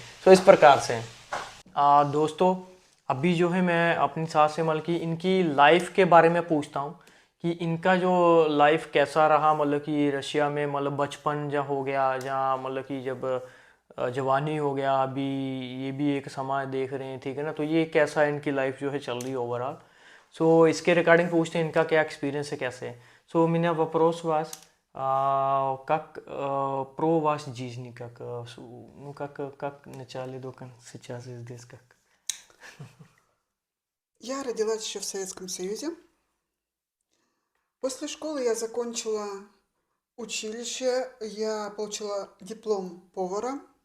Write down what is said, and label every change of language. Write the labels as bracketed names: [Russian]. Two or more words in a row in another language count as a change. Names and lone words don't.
[Hindi] तो इस प्रकार से दोस्तों अभी जो है मैं अपनी सास से मतलब कि इनकी लाइफ के बारे में पूछता हूँ कि इनका जो लाइफ कैसा रहा, मतलब कि रशिया में, मतलब बचपन जब हो गया या मतलब कि जब जवानी हो गया, अभी ये भी एक समाज देख रहे हैं, ठीक है ना। तो ये कैसा इनकी लाइफ जो है चल रही है ओवरऑल। सो इसके रिगार्डिंग पूछते हैं इनका क्या एक्सपीरियंस है, कैसे है. [Russian] सो меня вопрос вас, как про вас жизнь, как, ну, как в начале до сейчас здесь, как. Я родилась еще в Советском Союзе. После школы я закончила училище, я получила диплом повара.